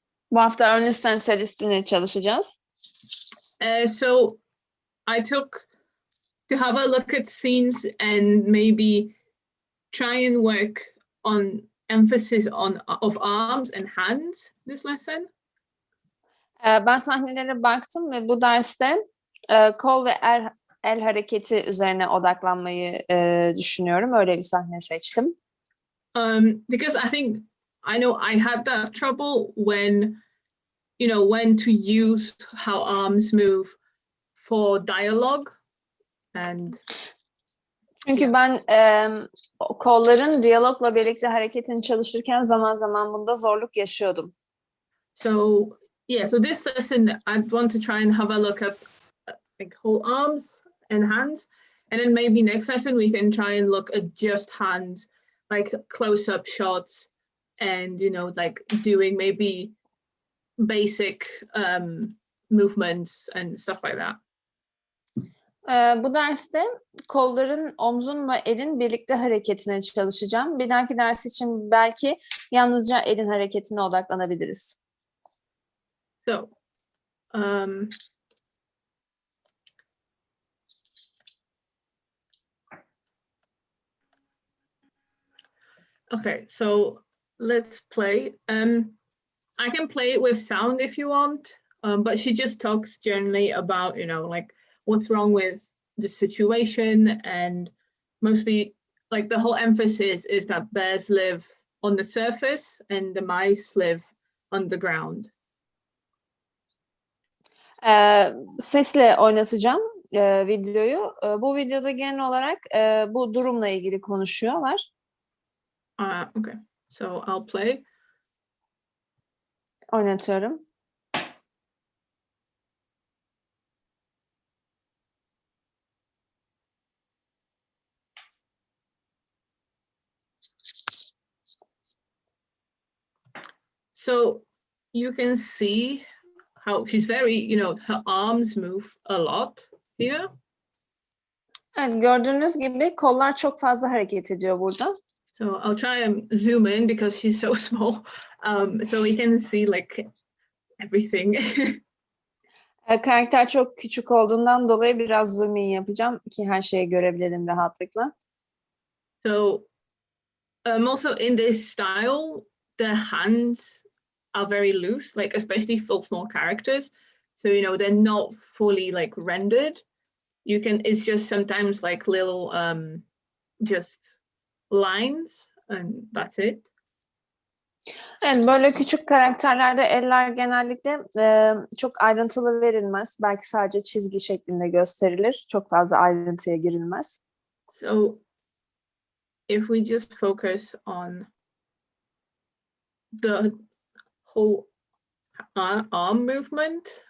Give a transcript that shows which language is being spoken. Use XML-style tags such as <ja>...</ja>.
<tr>Bu hafta Ernest and Celestine'le çalışacağız.</tr> <en>So I took to have a look at scenes and maybe try and work on emphasis of arms and hands this lesson.</en> <tr>Ben sahnelere baktım ve bu derste kol ve el hareketi üzerine odaklanmayı düşünüyorum. Öyle bir sahne seçtim.</tr> <en>Because I know I had that trouble when to use how arms move for dialogue and</en> <tr>çünkü ben kolların diyalogla birlikte hareketini çalışırken zaman zaman bunda zorluk yaşıyordum.</tr> <en>So this lesson I want to try and have a look at like whole arms and hands, and then maybe next lesson we can try and look at just hands, like close-up shots, and like doing maybe basic movements and stuff like that.</en> <tr>Bu derste kolların, omzun ve elin birlikte hareketine çalışacağım. Bir dahaki ders için belki yalnızca elin hareketine odaklanabiliriz.</tr> <en>So, okay, so let's play. I can play it with sound if you want, but she just talks generally about, like what's wrong with the situation, and mostly like the whole emphasis is that bears live on the surface and the mice live underground.</en> <tr>Sesle oynatacağım videoyu. Bu videoda genel olarak bu durumla ilgili konuşuyorlar.</tr> <en>Okay, so I'll play.</en> <tr>Oynatıyorum.</tr> <en>So you can see how she's very, her arms move a lot here.</en> <tr>Evet, gördüğünüz gibi kollar çok fazla hareket ediyor burada.</tr> <en>So I'll try and zoom in because she's so small, so we can see like everything.</en> <tr>Karakter çok küçük olduğundan dolayı biraz zoom in yapacağım ki her şeyi görebilelim rahatlıkla.</tr> <en>So also in this style, the hands are very loose, like especially for small characters. So they're not fully like rendered. It's just sometimes like little just lines and that's it.</en> <tr>Evet, böyle küçük karakterlerde eller genellikle çok ayrıntılı verilmez. Belki sadece çizgi şeklinde gösterilir. Çok fazla ayrıntıya girilmez.</tr> <en>So if we just focus on the whole arm movement.</en>